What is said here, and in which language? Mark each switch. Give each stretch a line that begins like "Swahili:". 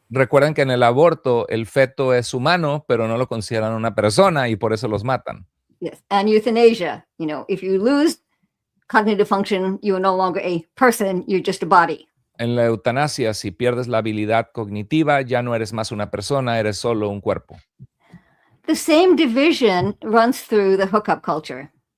Spanish: Recuerden que en el aborto el feto es humano, pero no lo consideran una persona y por eso los matan.
English: Yes, and euthanasia, if you lose cognitive function, you are no longer a person, you're just a body.
Spanish: En la eutanasia, si pierdes la habilidad cognitiva, ya no eres más una persona, eres solo un cuerpo.
English: The same division runs through the hookup culture.